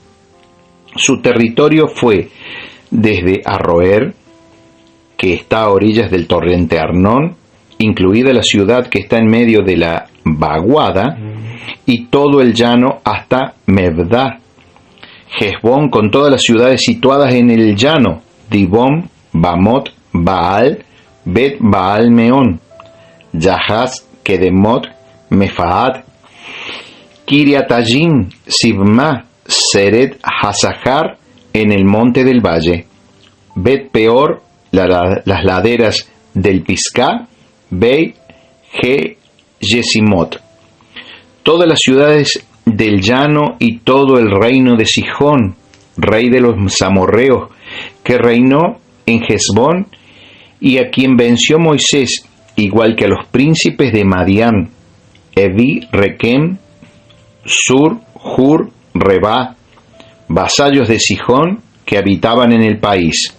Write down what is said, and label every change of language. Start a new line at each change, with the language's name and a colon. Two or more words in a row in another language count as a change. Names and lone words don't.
Spanish: Su territorio fue desde Aroer, que está a orillas del torrente Arnón, incluida la ciudad que está en medio de la vaguada, y todo el llano hasta Mebdá. Hesbón, con todas las ciudades situadas en el llano: Dibón, Bamot, Baal, Bet Baal Meón, Yahaz, Kedemot, Mefaat, Kiriatayim, Sibma, Seret Hasahar en el monte del valle, Bet Peor, las laderas del Pisgah, Bei, Yesimot. Todas las ciudades del llano y todo el reino de Sihón, rey de los amorreos, que reinó en Hesbón, y a quien venció Moisés, igual que a los príncipes de Madián, Evi, Requem, Sur, Hur, Rebá, vasallos de Sihón que habitaban en el país.